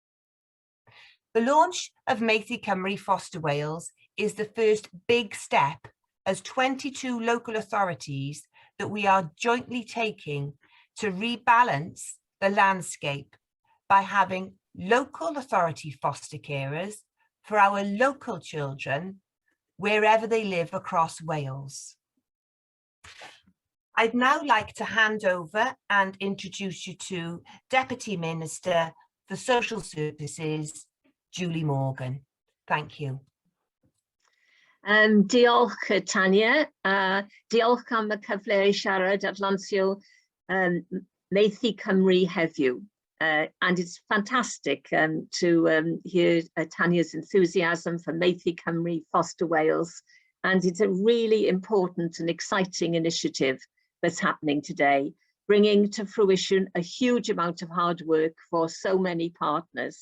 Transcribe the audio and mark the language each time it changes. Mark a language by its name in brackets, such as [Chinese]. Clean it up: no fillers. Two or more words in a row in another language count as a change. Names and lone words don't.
[English] The launch of Maethu Cymru Foster Wales is the first big step as 22 local authorities that we are jointly taking to rebalance the landscape by having local authority foster carers for our local children wherever they live across Wales. I'd now like to hand over and introduce you to Deputy Minister for Social Services, Julie Morgan. Thank you. [Welsh] Diolch Tanya, diolch am y cyfle i siarad at lansio Maethu Cymru heddiw. [English] And it's fantastic to hear Tanya's enthusiasm for Maethu Cymru Foster Wales. And it's a really important and exciting initiative that's happening today, bringing to fruition a huge amount of hard work for so many partners.